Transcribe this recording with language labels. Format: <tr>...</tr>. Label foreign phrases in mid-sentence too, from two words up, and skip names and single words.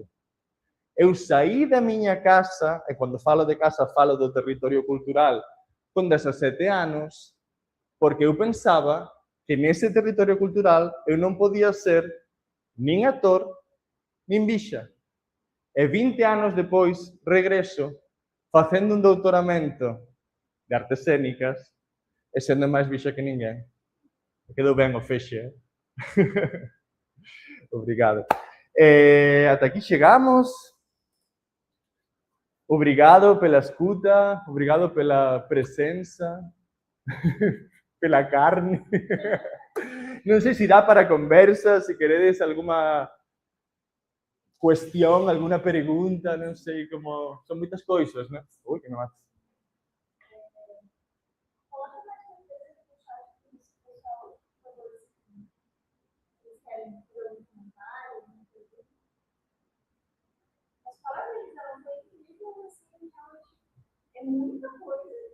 <gl>Eu saí da miña casa, e cando falo de casa falo do territorio cultural, con 17 anos, porque eu pensaba que nese territorio cultural eu non podía ser nin actor, nin bixa. E 20 anos depois, regreso, facendo un doutoramento de artes escénicas e sendo máis bixa que ninguén. Quedou ben o fexe, Obrigado. Ata aquí chegamos.</gl> <pt>Obrigado pela escuta, obrigado pela presença, pela carne.</pt> <gl>Non sei se dá para conversa, se queredes alguma cuestión, alguna pregunta, non sei como... Son moitas coisas, non? Ui, que me matas.</gl> <pt>É muita coisa.</pt>